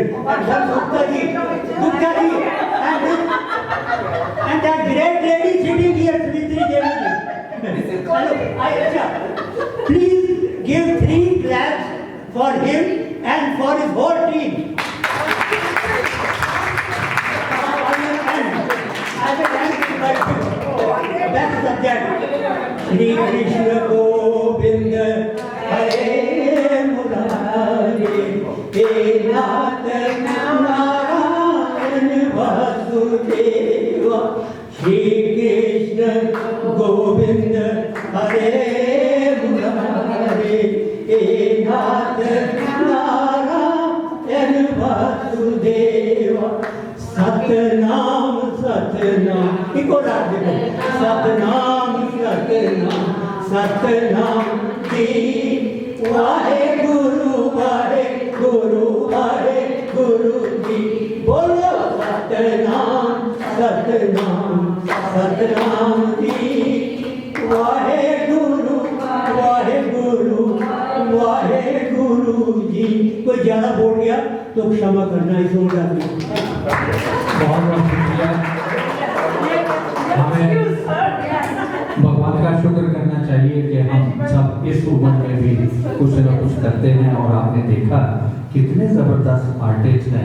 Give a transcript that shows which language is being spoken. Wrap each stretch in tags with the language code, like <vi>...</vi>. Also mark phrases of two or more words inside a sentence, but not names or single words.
<en>And some Gupta ji, and that great lady sitting here, Sritri Devi ji. Hello, please give 3 claps for him and for his whole team. That's the subject.</en> <hi>श्री कृष्ण गोविंद हरे मुरारी हे नाथ नारायण वासुदेव श्री कृष्ण गोविंद हरे मुरारी हे नाथ नारायण वासुदेव सतनाम सतनाम इको रात देखो सतनाम सतनाम सतनाम जी वाहेगुरु वाहेगुरु वाहेगुरु जी बोलो सतनाम सतनाम सतनाम जी वाहेगुरु वाहेगुरु वाहेगुरु जी कोई ज्यादा बोल गया तो क्षमा करना इस ओर जाती है बहुत बहुत शुक्रिया। हमें भगवान का शुक्र करना चाहिए कि हम सब इस उम्र में भी कुछ न कुछ करते हैं और आपने देखा कितने जबरदस्त आर्टिस्ट हैं।</hi>